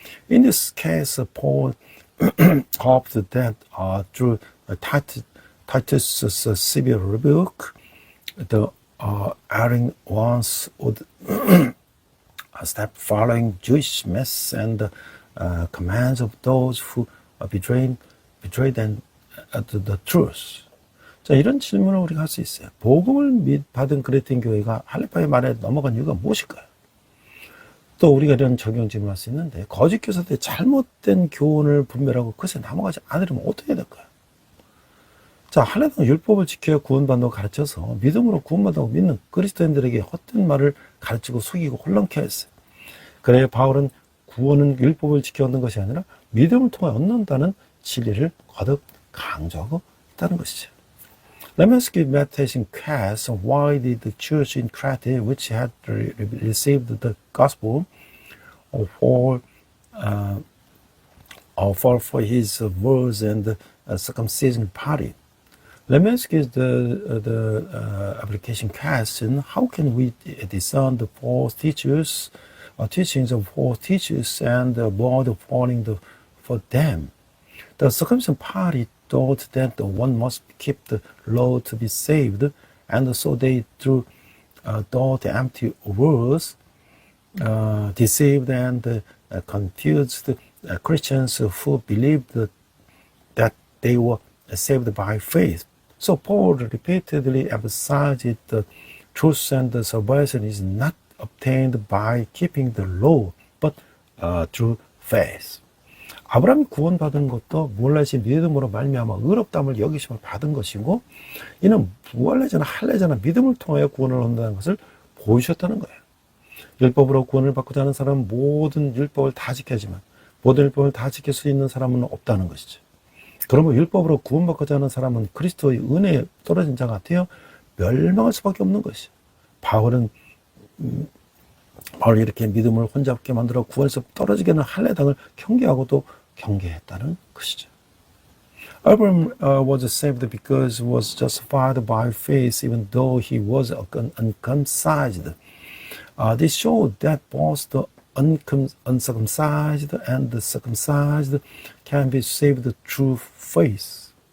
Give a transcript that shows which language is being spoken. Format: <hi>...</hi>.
<en>In this case, Paul hoped that through Titus' severe rebuke, the erring ones would stop following Jewish myths and commands of those who betrayed the truth.</en> <ko>자, 이런 질문을 우리가 할 수 있어요. 복음을 받은 그레틴 교회가 할례파의 말에 넘어간 이유가 무엇일까요? 또 우리가 이런 적용 질문을 할 수 있는데 거짓 교사들의 잘못된 교훈을 분별하고 그것에 넘어가지 않으려면 어떻게 해야 될까요? 자, 할례당 율법을 지켜야 구원받는다고 가르쳐서 믿음으로 구원받는다고 믿는 그리스도인들에게 헛된 말을 가르치고 속이고 혼란케 했어요. 그래야 바울은 구원은 율법을 지켜 얻는 것이 아니라 믿음을 통해 얻는다는 진리를 거듭 강조하고 있다는 것이죠.</ko> <en>Let me ask you meditation class, why did the church in Crete, which had received the gospel, fall for his words and circumcision party? Let me ask you the application question, how can we discern the false teachers, teachings of false teachers and avoid falling for them? The circumcision party thought that one must keep the law to be saved, and so they through thought empty words deceived and confused Christians who believed that they were saved by faith. So Paul repeatedly emphasized the truth and the salvation is not obtained by keeping the law, but through faith.</en> <ko>아브라함이 구원받은 것도 무할례신 믿음으로 말미암아 의롭다함을 여기심을 받은 것이고 이는 무할례자나 할례자나 믿음을 통하여 구원을 얻는다는 것을 보여주셨다는 거예요. 율법으로 구원을 받고자 하는 사람은 모든 율법을 다 지켜야지만 모든 율법을 다 지킬 수 있는 사람은 없다는 것이죠. 그러면 율법으로 구원받고자 하는 사람은 그리스도의 은혜에 떨어진 자 같아요. 멸망할 수밖에 없는 것이죠. 바울은 이렇게 믿음을 혼잡게 만들어 구원에서 떨어지게 하는 할례당을 경계하고도 경계했다는 것이죠.</ko> <en>Abraham was saved because he was justified by faith even though he was uncircumcised. This showed that both the uncircumcised and the circumcised can be saved through faith.</en>